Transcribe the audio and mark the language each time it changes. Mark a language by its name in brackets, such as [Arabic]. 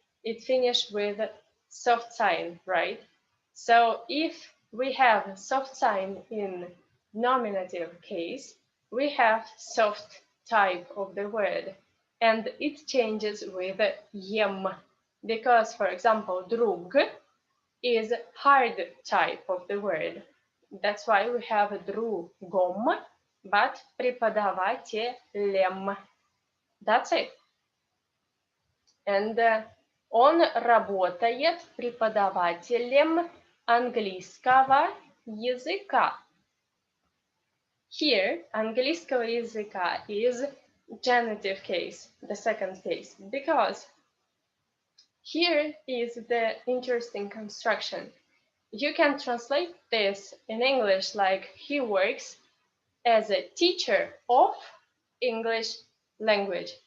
[English] It finished with soft sign, right? So if we have soft sign in nominative case, we have soft type of the word, and it changes with ем, because, for example, друг is hard type of the word. That's why we have другом, but преподавателем. That's it. And [Russian] он работает преподавателем английского языка. [English] Here, [Russian] английского языка [English] is genitive case, the second case, because here is the interesting construction. You can translate this in English like he works as a teacher of English language.